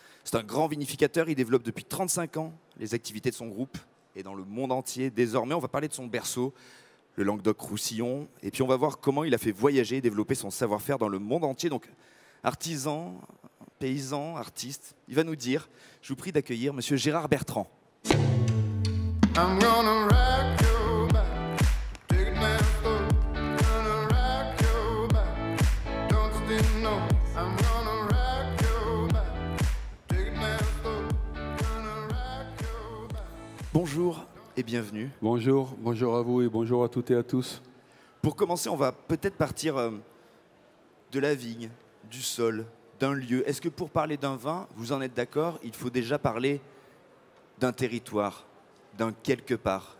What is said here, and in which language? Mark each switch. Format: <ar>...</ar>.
<fr>C'est un grand vinificateur. Il développe depuis 35 ans les activités de son groupe et dans le monde entier. Désormais, on va parler de son berceau, le Languedoc-Roussillon. Et puis, on va voir comment il a fait voyager et développer son savoir-faire dans le monde entier. Donc, artisan, paysan, artiste, il va nous dire. Je vous prie d'accueillir monsieur Gérard Bertrand.</fr> <en>I'm gonna rock your back, take it down slow. Gonna rock your back, don't you know? I'm gonna rock your back, take it down slow. Gonna rock your back.</en> <fr>Bonjour et bienvenue. Bonjour, bonjour à vous et bonjour à toutes et à tous. Pour commencer, on va peut-être partir de la vigne, du sol, d'un lieu. Est-ce que pour parler d'un vin, vous en êtes d'accord, il faut déjà parler d'un territoire, d'un quelque part?</fr>